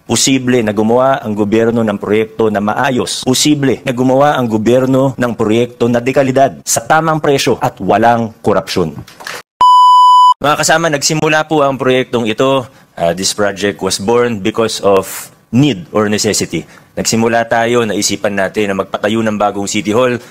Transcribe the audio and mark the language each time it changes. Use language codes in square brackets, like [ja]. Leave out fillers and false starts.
[tl] Posible na gumawa ang gobyerno ng proyekto na maayos. Posible na gumawa ang gobyerno ng proyekto na dekalidad sa tamang presyo at walang korupsyon. Mga kasama, nagsimula po ang proyektong ito. [en] This project was born because of need or necessity. [tl] Nagsimula tayo, naisipan natin na magpatayo ng bagong City Hall.